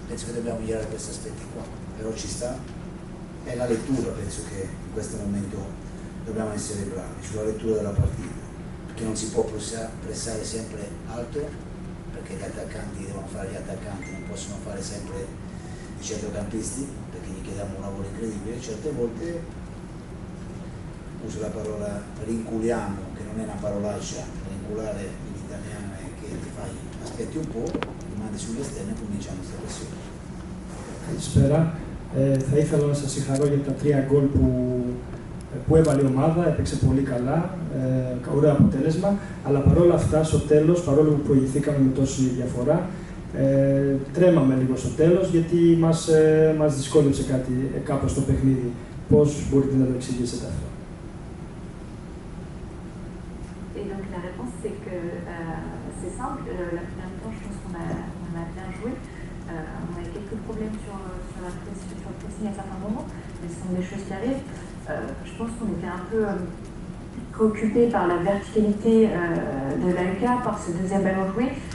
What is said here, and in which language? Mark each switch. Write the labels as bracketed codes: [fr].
[it] Penso che dobbiamo migliorare questi aspetti qua, però ci sta, è la lettura, penso che in questo momento dobbiamo essere bravi sulla lettura della partita, perché non si può pressare sempre alto, perché gli attaccanti devono fare gli attaccanti, non possono fare sempre i centrocampisti, perché gli chiediamo un lavoro incredibile, certe volte uso la parola rinculiamo, che non è una parolaccia, rinculare in italiano è che ti fai, aspetti un po', rimani sull'esterno e cominciamo questa pressione. [el] Καλησπέρα. Θα ήθελα να σας συγχαρώ για τα 3 γκολ που έβαλε η ομάδα, έπαιξε πολύ καλά, ωραίο αποτέλεσμα, αλλά παρόλα αυτά στο τέλος, παρόλο που προηγηθήκαμε με τόση διαφορά, τρέμαμε λίγο στο τέλος γιατί μας δυσκόλεψε κάπως το παιχνίδι. Πώς μπορείτε να το εξηγήσετε αυτό? [fr] Et donc la réponse c'est que c'est simple, la première mi-temps je pense qu'on a bien joué, on a eu quelques problèmes sur le pressing à certains moments, mais ce sont des choses qui arrivent. Je pense qu'on était un peu préoccupé par la verticalité de l'AEK, par ce deuxième ballon joué.